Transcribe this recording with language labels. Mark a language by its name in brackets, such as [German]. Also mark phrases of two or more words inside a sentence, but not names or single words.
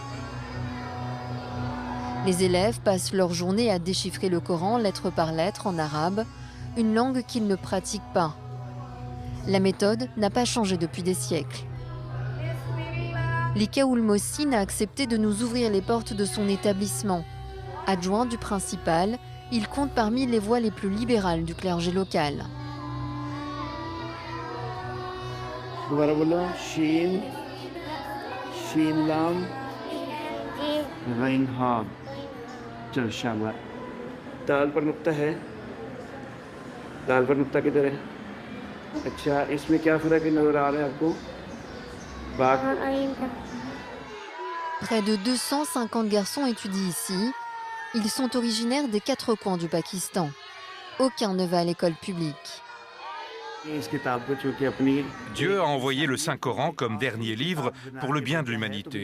[French] Les élèves passent leur journée à déchiffrer le Coran lettre par lettre en arabe, une langue qu'ils ne pratiquent pas. La méthode n'a pas changé depuis des siècles. Likaoul Mohsin a accepté de nous ouvrir les portes de son établissement. Adjoint du principal, il compte parmi les voix les plus libérales du clergé local. [Urdu] دال پر نقطہ ہے دال پر نقطہ کدھر ہے اچھا اس میں کیا فرق نظر آ رہا ہے آپ کو [French] Près de 250 garçons étudient ici. Ils sont originaires des 4 coins du Pakistan. Aucun ne va à l'école publique. Dieu a envoyé le Saint-Coran comme dernier livre pour le bien de l'humanité.